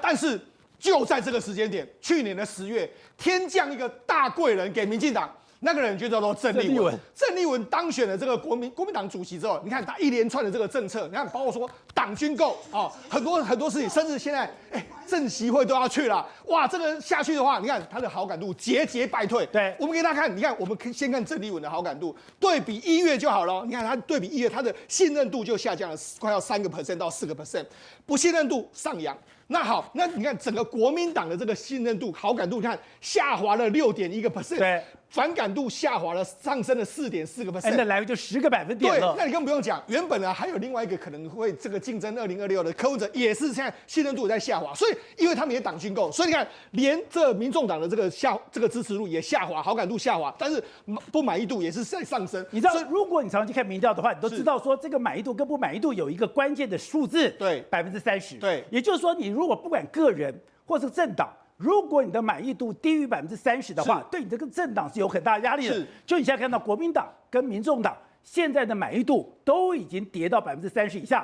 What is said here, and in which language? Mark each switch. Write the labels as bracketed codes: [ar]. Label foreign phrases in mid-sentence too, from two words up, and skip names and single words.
[zh] 但是就在這個時間點，去年的10月，天降一個大貴人給民進黨。那個人就叫做鄭麗文。鄭麗文當選了這個國民黨主席之後，你看他一連串的這個政策，你看包括說黨軍購啊，很多事情，甚至現在政協會都要去了，哇，這個下去的話，你看他的好感度節節敗退。對，我們給大家看，你看我們先看鄭麗文的好感度，對比1月就好了。你看他对比1月，他的信任度就下降了快要3% 到4%，不信任度上揚。那好，那你看整個國民黨的這個信任度、好感度，你看下滑了6.1%，對，反感度下滑了，上升了4.4%，那來就10個百分點了。對，那你更不用講，原本呢還有另外一個可能會這個競爭2026的柯文哲，也是現在信任度也在下滑，所以因為他們也黨軍購，所以你看連這民眾黨的這個支持度也下滑，好感度下滑，但是不滿意度也是在上升。你知道，如果你常去看民調的話，你都知道說這個滿意度跟不滿意度有一個關鍵的數字，對，30%，對，也就是說你如果不管個人或是政黨，如果你的滿意度低於30%的話，對你这個政黨是有很大壓力的。就你現在看到國民黨跟民眾黨現在的滿意度都已經跌到30%以下。